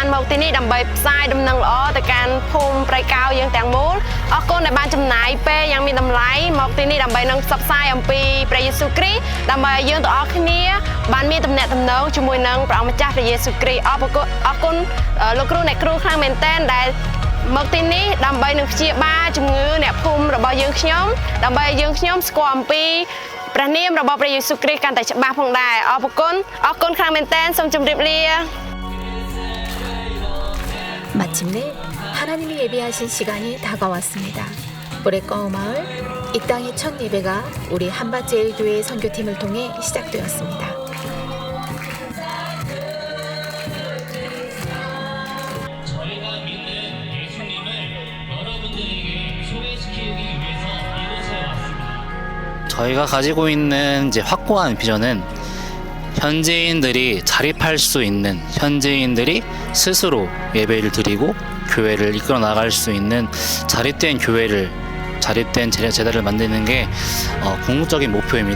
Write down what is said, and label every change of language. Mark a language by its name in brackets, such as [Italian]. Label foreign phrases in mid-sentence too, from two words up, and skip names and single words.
[Khmer] មកទីនេះដើម្បីផ្សាយដំណឹងល្អទៅកាន់ភូមិព្រៃកោយើងទាំងមូលអរគុណដែលបានចំណាយពេលយ៉ាងមានតម្លៃមកទីនេះដើម្បីនឹងផ្សព្វផ្សាយអំពីព្រះយេស៊ូវគ្រីស្ទដើម្បីឲ្យយើងទាំងអស់គ្នាបានមានទំនាក់ទំនងជាមួយនឹងព្រះអង្គម្ចាស់ព្រះយេស៊ូវគ្រីស្ទអរគុណលោកគ្រូអ្នកគ្រូខ្លាំងមែនទែនដែលមកទីនេះដើម្បីនឹងព្យាបាលជំងឺអ្នកភូមិរបស់យើងខ្ញុំដើម្បីឲ្យយើងខ្ញុំស្គាល់អំពីព្រះនាមរបស់ព្រះយេស៊ូវគ្រីស្ទកាន់តែច្បាស់ផងដែរអរគុណខ្លាំងមែនទែនសូមជម្រាបលា [Korean] 마침내 하나님이 예배하신 시간이 다가왔습니다. 브레꺼 마을 이 땅의 첫 예배가 우리 한밭제일교회 선교팀을 통해 시작되었습니다. 저희가 가지고 있는 이제 확고한 비전은 현지인들이 자립할 수 있는 현지인들이 스스로 예배를 드리고 교회를 이끌어 나갈 수 있는 자립된 교회를 자립된 제자를 만드는 게 궁극적인 목표입니다.